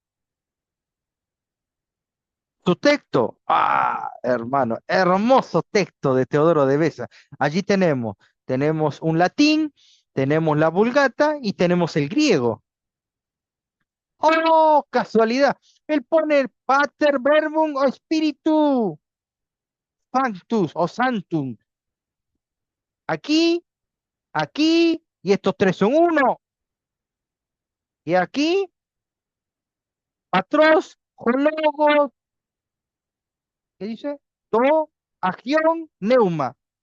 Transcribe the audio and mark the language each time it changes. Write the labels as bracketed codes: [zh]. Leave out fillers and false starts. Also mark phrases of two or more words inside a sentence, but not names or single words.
[es] Tu texto, hermano, hermoso texto de Teodoro de Beza. Allí tenemos un latín, tenemos la vulgata y tenemos el griego. ¡Oh, casualidad! Él pone [la] pater verbum o spiritu sanctus o sanctum. [es] Aquí, aquí, y estos tres son uno. Y aquí, [el] πατρός, λόγος, [es] ¿qué dice? [el] Το, άγιον, πνεύμα.